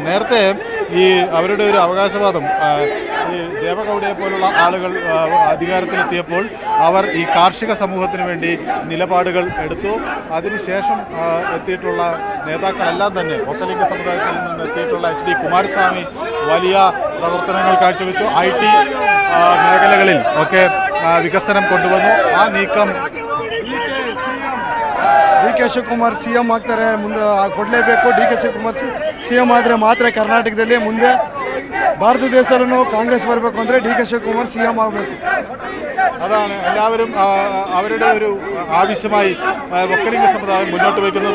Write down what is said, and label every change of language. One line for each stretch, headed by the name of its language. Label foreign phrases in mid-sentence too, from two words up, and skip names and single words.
Malayalam: നേരത്തെ ഈ അവരുടെ ഒരു അവകാശവാദം ഈ ദേവഗൌഡയെ പോലുള്ള ആളുകൾ അധികാരത്തിലെത്തിയപ്പോൾ അവർ ഈ കാർഷിക സമൂഹത്തിന് വേണ്ടി നിലപാടുകൾ എടുത്തു. അതിനുശേഷം എത്തിയിട്ടുള്ള നേതാക്കളെല്ലാം തന്നെ വക്കലിംഗ സമുദായത്തിൽ നിന്ന് എത്തിയിട്ടുള്ള HD കുമാരസ്വാമി വലിയ പ്രവർത്തനങ്ങൾ കാഴ്ചവെച്ചു. IT മേഖലകളിൽ ഒക്കെ വികസനം കൊണ്ടുവന്നു.
Kannada: ಆ ನೀಕಂ DK ಶಿವಕುಮಾರ್ CM ಆಗ್ತಾರೆ, ಮುಂದೆ ಕೊಡಲೇಬೇಕು. DK ಶಿವಕುಮಾರ್ CM ಆದರೆ ಮಾತ್ರ ಕರ್ನಾಟಕದಲ್ಲಿ ಮುಂದೆ ಭಾರತ ದೇಶದಲ್ಲೂ ಕಾಂಗ್ರೆಸ್ ಬರಬೇಕು ಅಂದರೆ DK ಶಿವಕುಮಾರ್ CM ಆಗಬೇಕು.
Malayalam: അതാണ് എല്ലാവരും അവരുടെ ഒരു ആവശ്യമായി വക്കലിംഗ സമുദായം മുന്നോട്ട് വയ്ക്കുന്നത്.